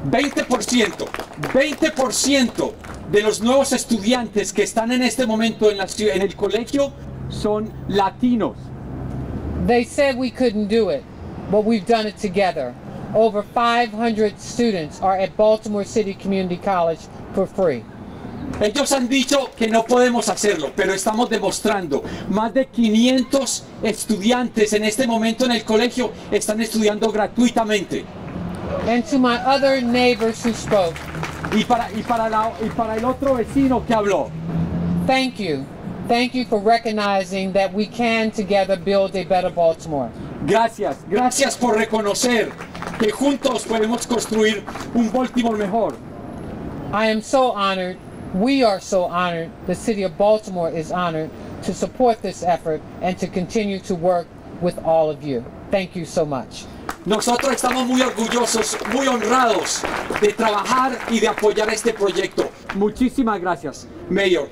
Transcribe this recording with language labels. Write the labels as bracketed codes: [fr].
[es] 20% de los nuevos estudiantes que están en este momento en el colegio son latinos. [en] They said we couldn't do it, but we've done it together. Over 500 students are at Baltimore City Community College for free. [es] Ellos han dicho que no podemos hacerlo, pero estamos demostrando. Más de 500 estudiantes en este momento en el colegio están estudiando gratuitamente. [en] And to my other neighbors who spoke, [es] y para el otro vecino que habló, [en] thank you for recognizing that we can together build a better Baltimore. [es] Gracias por reconocer que juntos podemos construir un Baltimore mejor. [en] I am so honored. We are so honored, the city of Baltimore is honored to support this effort and to continue to work with all of you. Thank you so much. [es] Nosotros estamos muy orgullosos, muy honrados de trabajar y de apoyar este proyecto. Muchísimas gracias, Mayor.